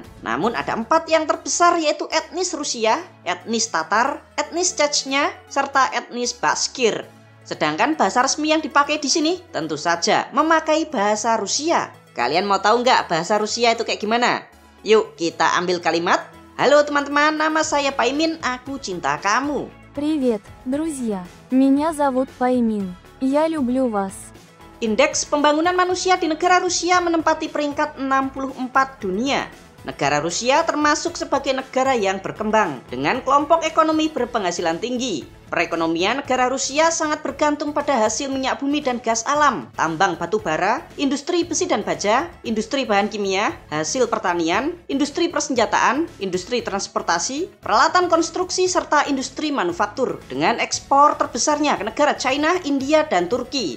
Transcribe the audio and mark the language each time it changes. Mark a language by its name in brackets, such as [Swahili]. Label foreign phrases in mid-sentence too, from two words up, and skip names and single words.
[Indonesian] Namun ada 4 yang terbesar, yaitu etnis Rusia, etnis Tatar, etnis Chechnya, serta etnis Bashkir. Sedangkan bahasa resmi yang dipakai di sini tentu saja memakai bahasa Rusia. Kalian mau tahu nggak bahasa Rusia itu kayak gimana? Yuk kita ambil kalimat. Halo teman-teman, nama saya Paimin, aku cinta kamu. [Russian] Привет, друзья. Меня зовут Паймин. Я люблю вас. [Indonesian] Indeks pembangunan manusia di negara Rusia menempati peringkat 64 dunia. Negara Rusia termasuk sebagai negara yang berkembang dengan kelompok ekonomi berpenghasilan tinggi. Perekonomian negara Rusia sangat bergantung pada hasil minyak bumi dan gas alam, tambang batu bara, industri besi dan baja, industri bahan kimia, hasil pertanian, industri persenjataan, industri transportasi, peralatan konstruksi, serta industri manufaktur dengan ekspor terbesarnya ke negara China, India, dan Turki.